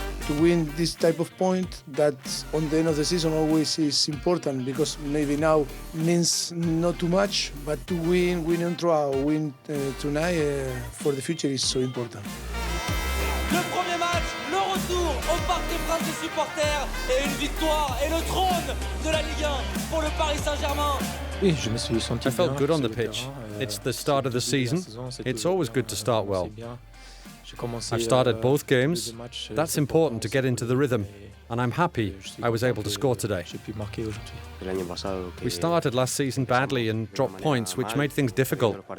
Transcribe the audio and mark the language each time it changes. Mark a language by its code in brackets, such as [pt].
[en] To win this type of point, that on the end of the season always is important, because maybe now means not too much, but to win on draw, win tonight for the future is so important. [fr] Le premier match, le retour au Parc des Princes des supporters et une victoire et le trône de la Ligue 1 pour le Paris Saint-Germain. [en] I felt good on the pitch. It's the start of the season. It's always good to start well. I've started both games. That's important to get into the rhythm. And I'm happy I was able to score today. We started last season badly and dropped points, which made things difficult.